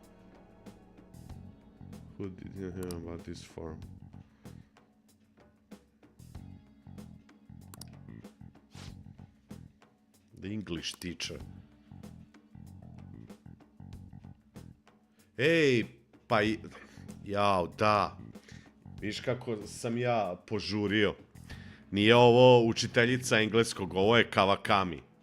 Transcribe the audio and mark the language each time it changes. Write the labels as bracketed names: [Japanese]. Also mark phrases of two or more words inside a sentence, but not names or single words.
[English] Who did you hear about this form? The English teacher. [Bosnian] Ej, pa jao, da. Viš kako sam ja požurio. Nije ovo učiteljica engleskog, ovo je Kawakami.